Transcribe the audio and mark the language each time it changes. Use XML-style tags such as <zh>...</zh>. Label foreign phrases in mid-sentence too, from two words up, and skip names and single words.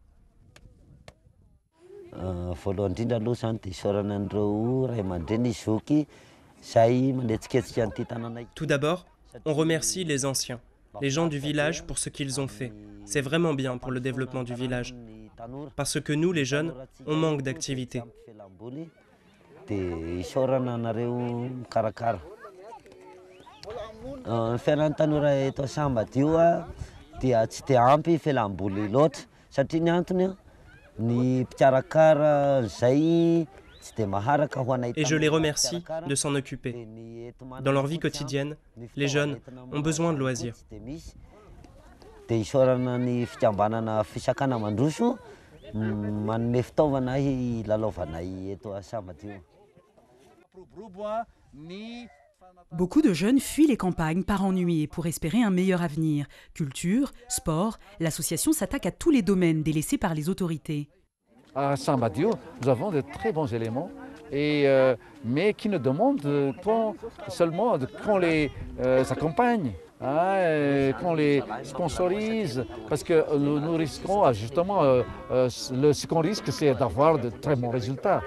<fr>Tout d'abord, on remercie les anciens, les gens du village pour ce qu'ils ont fait. C'est vraiment bien pour le développement du village. Parce que nous, les jeunes, on manque d'activités.</fr> <mg>Fiainana eto Saamadiou dia tsy dia ampy fialamboly loatra satria ny antony ny mpikarakara zay tsy dia maharaka ho anay.</mg> <fr>Et je les remercie de s'en occuper. Dans leur vie quotidienne, les jeunes ont besoin de loisirs.</fr> <mg>Dia isaorana ny fikambanana Fisakana Mandrus manome fitaovana ilalaovanay eto Saamadiou.</mg> <fr>Beaucoup de jeunes fuient les campagnes par ennui et pour espérer un meilleur avenir. Culture, sport, l'association s'attaque à tous les domaines délaissés par les autorités. À Saamadiou, nous avons de très bons éléments, mais qui ne demandent seulement qu'on les accompagne, qu'on les sponsorise, parce que nous risquons justement, ce qu'on risque, c'est d'avoir de très bons résultats.</fr>